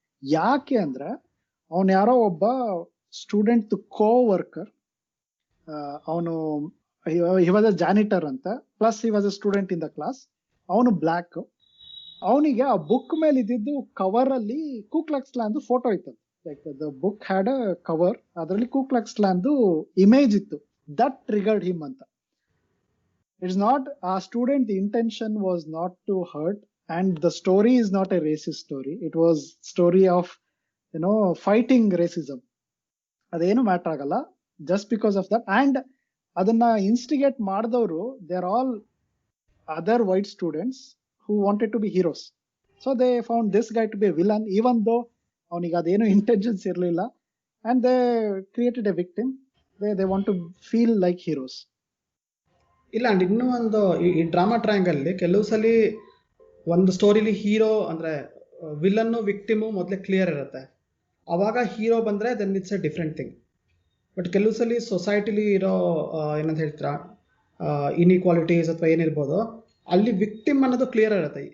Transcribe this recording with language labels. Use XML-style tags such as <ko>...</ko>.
<kn>ಯಾಕೆ ಅಂದ್ರೆ ಅವನ್ ಯಾರೋ ಒಬ್ಬ</kn> <en>student co worker,</en> <kn>ಅವನು</kn> <en>He was a janitor ಅಂತ, plus he was a student in the class. ಅವನು black.</en> <kn>ಅವನಿಗೆ ಆ ಬುಕ್ ಮೇಲೆ ಇದ್ದಿದ್ದು ಕವರ್ ಅಲ್ಲಿ ಕೂಕ್ಲಕ್ಸ್ ಕ್ಲಾನ್ ಫೋಟೋ ಇತ್ತು.</kn> <en>like the book had a cover,</en> <kn>ಅದರಲ್ಲಿ ಕೂಕ್ಲಕ್ಸ್ ಕ್ಲಾನ್ ಇಮೇಜ್ ಇತ್ತು.</kn> <en>That triggered him ಅಂತ. It's not a student, the intention was not to hurt, and the story is not a racist story. It was story of fighting racism.</en> <kn>ಅದೇನು matter ಆಗಲ್ಲ</kn> <en>just because of that. And</en> <kn>ಅದನ್ನ instigate ಮಾಡಿದವರು</kn> <en>they are all other white students who wanted to be heroes. So they found this guy to be a villain even though</en> <kn>ಅವನಿಗೆ ಅದೇನು</kn> <en>intentions</en> <kn>ಇರಲಿಲ್ಲ,</kn> <en>and they created a victim. They want to feel like heroes.</en> <kn>ಇಲ್ಲ, and ಇನ್ನೂ ಒಂದು ಈ drama triangle ಕೆಲವು ಸಲ ಒಂದು ಸ್ಟೋರಿಲಿ ಹೀರೋ ಅಂದ್ರೆ ವಿಲನ್ನು ವಿಕ್ಟಿಮು ಮೊದಲೇ ಕ್ಲಿಯರ್ ಇರುತ್ತೆ. ಅವಾಗ ಹೀರೋ ಬಂದ್ರೆ</kn> <en>Then it's a different thing.</en> <kn>But ಕೆಲವು ಸಲ ಸೊಸೈಟಿಲಿ ಇರೋ ಏನಂತ ಹೇಳ್ತೀರಾ ಇನ್ಇಕ್ವಾಲಿಟೀಸ್ ಅಥವಾ ಏನಿರ್ಬೋದು, ಅಲ್ಲಿ ವಿಕ್ಟಿಮ್ ಅನ್ನೋದು ಕ್ಲಿಯರ್ ಇರುತ್ತೆ.</kn>